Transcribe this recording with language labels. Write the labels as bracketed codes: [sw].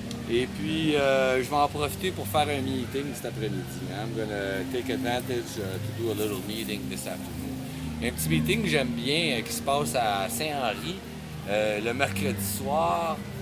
[fr] Et puis, je vais en profiter pour faire un meeting cet après-midi. [en] I'm gonna take advantage to do a little meeting this afternoon. [fr] Un petit meeting que j'aime bien qui se passe à Saint-Henri le mercredi soir.